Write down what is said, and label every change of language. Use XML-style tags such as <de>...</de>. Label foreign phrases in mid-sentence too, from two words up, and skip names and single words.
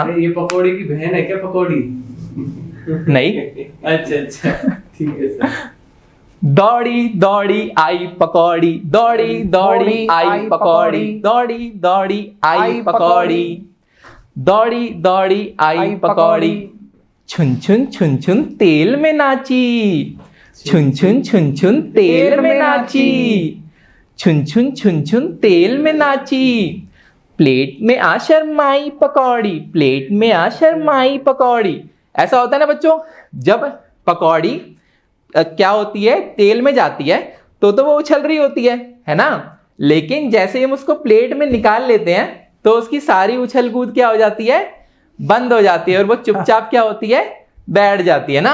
<hi>है, ये पकौड़ी की बहन है क्या पकौड़ी? नहीं। अच्छा ठीक है सर। दौड़ी दौड़ी आई पकौड़ी, दौड़ी दौड़ी आई पकौड़ी, दौड़ी दौड़ी आई पकौड़ी, दौड़ी दौड़ी आई पकौड़ी, छुन छुन छुन छुन तेल में नाची, छुन छुन छुन छुन तेल में नाची, छुन छुन छुन छुन तेल में नाची, प्लेट में आ शर्माई पकौड़ी, प्लेट में आ शर्माई पकौड़ी। ऐसा होता है ना बच्चों, जब पकौड़ी क्या होती है, तेल में जाती है तो वो उछल रही होती है ना, लेकिन जैसे हम उसको प्लेट में निकाल लेते हैं तो उसकी सारी उछल कूद क्या हो जाती है, बंद हो जाती है, और वो चुपचाप क्या होती है, बैठ जाती है ना।</hi>